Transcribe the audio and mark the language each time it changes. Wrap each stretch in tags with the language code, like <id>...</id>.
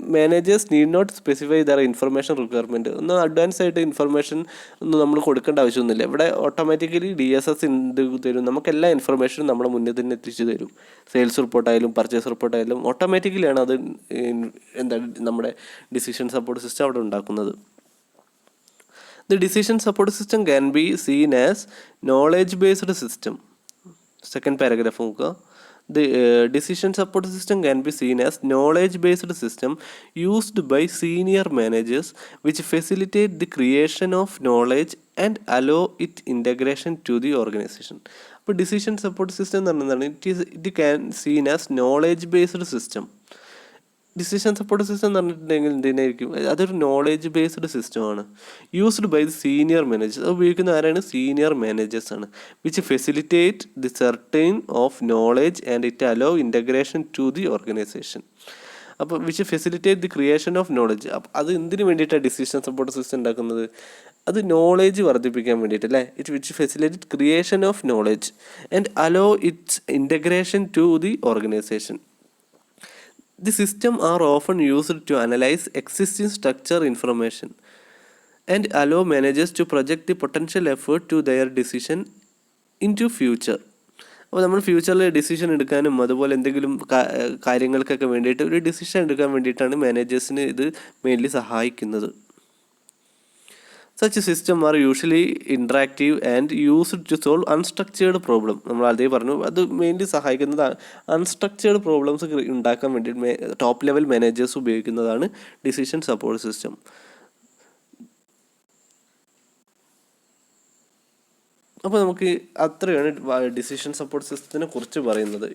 <en>Managers need not specify their information requirement.</en> <ml>ഒന്ന് advance ആയിട്ട് information ഒന്നും നമ്മൾ കൊടുക്കേണ്ട ആവശ്യമൊന്നുമില്ല. ഇവിടെ ഓട്ടോമാറ്റിക്കലി DSS എന്ത് തരും? നമുക്ക് എല്ലാ ഇൻഫർമേഷനും നമ്മുടെ മുന്നിൽ തന്നെ എത്തിച്ചു തരും. സെയിൽസ് റിപ്പോർട്ടായാലും പർച്ചേസ് റിപ്പോർട്ടായാലും ഓട്ടോമാറ്റിക്കലിയാണ് അത് എന്താണ് നമ്മുടെ ഡിസിഷൻ സപ്പോർട്ട് സിസ്റ്റം അവിടെ ഉണ്ടാക്കുന്നത്.</ml> <en>The decision support system can be seen as knowledge based system. Second paragraph നോക്കുക. The decision support system can be seen as knowledge based system used by senior managers which facilitate the creation of knowledge and allow it integration to the organization. അപ്പോൾ decision support system</en> <ml>എന്ന് പറഞ്ഞാൽ</ml> <en>it can seen as knowledge based system</en> <ml>decision support system എന്ന് പറഞ്ഞിട്ടുണ്ടെങ്കിൽ എന്തിനായിരിക്കും, അതൊരു knowledge based സിസ്റ്റമാണ്.</ml> <en>Used by the senior managers.</en> <ml>അത് ഉപയോഗിക്കുന്ന ആരാണ്? സീനിയർ മാനേജേഴ്സ് ആണ്.</ml> <en>Which facilitate the certain of knowledge and it allow integration to the organization.</en> <ml>അപ്പോൾ</ml> <en>Which facilitate the creation of knowledge.</en> <ml>അത് എന്തിനു വേണ്ടിയിട്ടാണ് ഡിസിഷൻ സപ്പോർട്ട് സിസ്റ്റം ഉണ്ടാക്കുന്നത്? അത് നോളേജ് വർദ്ധിപ്പിക്കാൻ വേണ്ടിയിട്ട് അല്ലേ.</ml> <en>It which facilitate creation of knowledge and allow its integration to the organization. The system are often used to analyze existing structure information and allow managers to project the potential effort to their decision into future.</en> <ml>അപ്പോൾ നമ്മൾ ഫ്യൂച്ചറിൽ decision എടുക്കാനും അതുപോലെ എന്തെങ്കിലും കാര്യങ്ങൾക്കൊക്കെ വേണ്ടിയിട്ട് ഒരു decision എടുക്കാൻ വേണ്ടിയിട്ടാണ് മാനേജേഴ്സിന് ഇത് മെയിൻലി സഹായിക്കുന്നത്.</ml> <en>Such systems are usually interactive and used to solve unstructured problem.</en> <ml>നമ്മൾ അതേ പറഞ്ഞു, അത് മെയിൻലി സഹായിക്കുന്നത് അൺസ്ട്രക്ചേർഡ് പ്രോബ്ലംസ് ഉണ്ടാക്കാൻ വേണ്ടി ടോപ്പ് ലെവൽ മാനേജേഴ്സ് ഉപയോഗിക്കുന്നതാണ് ഡിസിഷൻ സപ്പോർട്ട് സിസ്റ്റം. അപ്പോൾ നമുക്ക് അത്രയാണ് ഡിസിഷൻ സപ്പോർട്ട് സിസ്റ്റത്തിനെ കുറിച്ച് പറയുന്നത്.</ml>